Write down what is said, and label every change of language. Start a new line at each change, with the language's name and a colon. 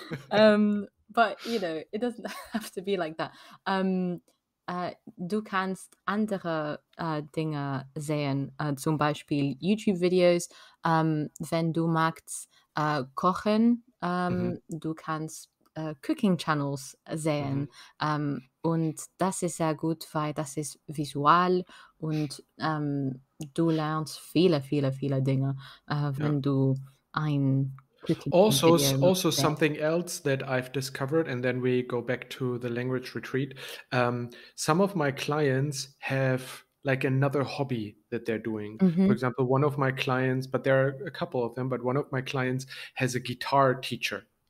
English: But it doesn't have to be like that.
German: Du kannst andere Dinge sehen, zum Beispiel YouTube-Videos, wenn du magst kochen, Mhm. du kannst Cooking Channels sehen. Mhm. Und das ist sehr gut, weil das ist visual und du lernst viele, viele, viele Dinge, Ja. wenn du ein Cooking Also, Video also sehst.
English: something else that I've discovered, and then we go back to the language retreat. Some of my clients have like another hobby that they're doing. For Mhm. example, one of my clients, but there are a couple of them, but one of my clients has a guitar teacher.